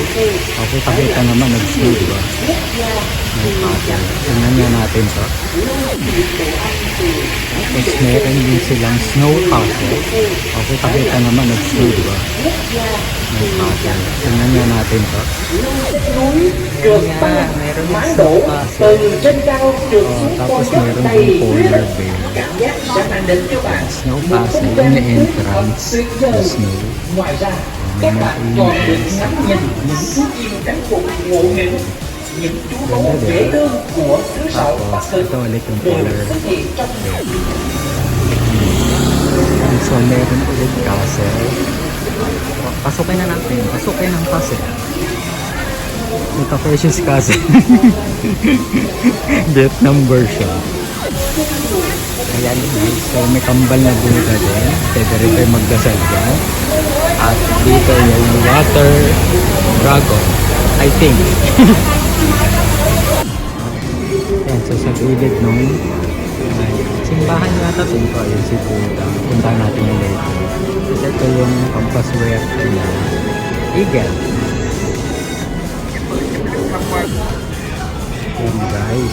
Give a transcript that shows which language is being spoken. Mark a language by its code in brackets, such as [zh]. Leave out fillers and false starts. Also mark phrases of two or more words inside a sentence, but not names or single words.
[tl] Okay, pakita naman nag-snow, diba? [en] Snow castle. [tl] Tingnan nga natin to. Tapos meron din silang [en] snow castle. [tl] Okay, pakita naman nag-snow, diba? [en] Snow castle. [tl] Tingnan nga natin to. [vi] Trượt băng, mái đổ từ trên cao trượt xuống [tl] Tapos [vi] con [tl] meron [vi] dốc [tl] din [vi] đầy [en] polar [vi] tuyết. [en] bear. [vi] Cảm giác sẽ mang đến cho bạn [en] Snow [vi] một [en] castle [vi] không [en] in [vi] gian [en] the [vi] thưởng thức [en] entrance. [vi] tuyệt [en] The [vi] vời. [en] snow. [vi] Ngoài ra, các bạn còn được ngắm nhìn những chú chim cánh cụt ngộ nghĩnh, những chú gấu dễ thương của xứ sở Bắc [tl] Tapos [vi] Cực [tl] ito ulit yung [vi] đều [en] polar [vi] xuất hiện trong [tl] bear. So meron ulit castle. Pasukin na natin. Pasukin ang castle. Ito Precious Castle. Vietnam version. Ayan guys. So may kambal na Buddha din. Pwede rin kayo magdasal dyan. At dito yung water dragon. [en] I think. [tl] Ayan. So sa gilid nung simbahan yata ito. Ayun si Buddha. Punta natin yung later. Kasi ito yung pampaswerte na eagle. Ayan guys.